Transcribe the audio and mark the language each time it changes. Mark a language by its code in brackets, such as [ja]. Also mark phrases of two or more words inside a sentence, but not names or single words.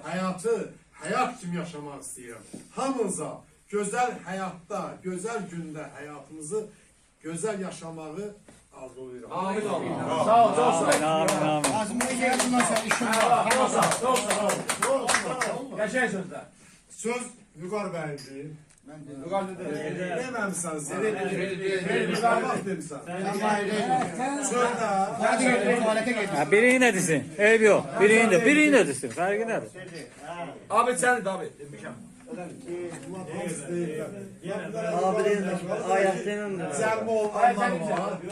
[az] Həyatı həyat kimi yaşamaq istəyirəm. Hamınıza gözəl həyatda, gözəl gündə həyatımızı gözəl yaşamağı arzulayıram. Amin olun. Sağ ol, sağ ol. Amin, amin, amin. [tr] Yaşayın sözler. [az] Söz Vüqar bəyimdir. [tr] Yukarıda da. [az] Deməmsən sən. [tr] Yukarıda demişsin. [az] Söz də. [tr] Ha, birini de desin. Eybi yok. Birini de desin. Farkı nedir? Abi sen de abi. [az] Cəlmə olanlar var.